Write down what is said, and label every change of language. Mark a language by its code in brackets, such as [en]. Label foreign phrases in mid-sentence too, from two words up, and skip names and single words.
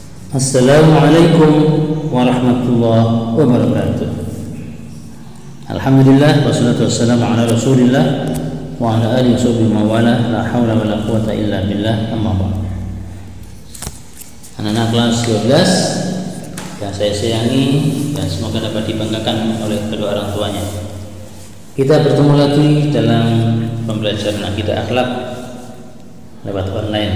[ar] السلام عليكم ورحمة الله وبركاته. الحمد لله والصلاة والسلام على رسول الله وعلى آله وصحبه ووالاه، لا حول ولا قوة إلا بالله، أما بعد. [id] Anak-anak kelas 12 yang saya sayangi dan semoga dapat dibanggakan oleh kedua orang tuanya. Kita bertemu lagi dalam pembelajaran akidah akhlak lewat online.